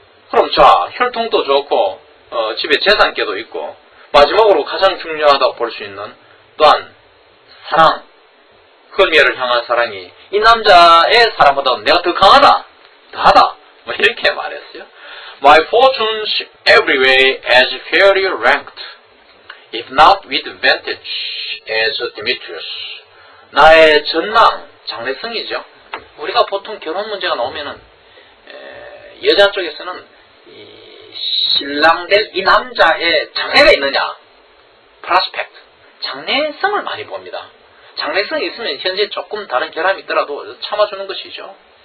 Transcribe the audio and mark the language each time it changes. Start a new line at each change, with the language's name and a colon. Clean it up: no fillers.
Korean: 그럼 자 혈통도 좋고 집에 재산께도 있고 마지막으로 가장 중요하다고 볼 수 있는 또한 사랑 헐미아를 향한 사랑이 이 남자의 사랑보다 내가 더 강하다, 더하다, 뭐 이렇게 말했어요.
English: My fortunes every way as fairly ranked, if not with advantage as Demetrius.
Korean: 나의 전망, 장래성이죠. 우리가 보통 결혼 문제가 나오면은 여자 쪽에서는 이 신랑될 이 남자의 장래가 있느냐, prospect, 장래성을 많이 봅니다. 장래성이 있으면 현재 조금 다른 결함이 있더라도 참아주는 것이죠.